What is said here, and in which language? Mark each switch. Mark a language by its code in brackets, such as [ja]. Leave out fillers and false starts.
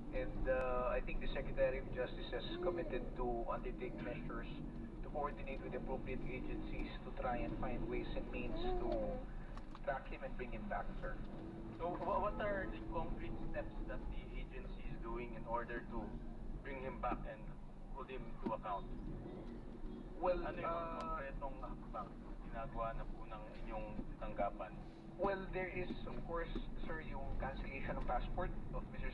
[en] And I think the Secretary of Justice has committed to undertake measures to coordinate with appropriate agencies to try and find ways and means to track him and bring him back, sir. So what are the concrete steps that the agency is doing in order to bring him back and hold him to account? Well, [tl] Ano yung mga konkretong hakbang? ginagawa na po ng inyong tanggapan? [en] Well, there is, of course, sir, yung cancellation of passport of Mr.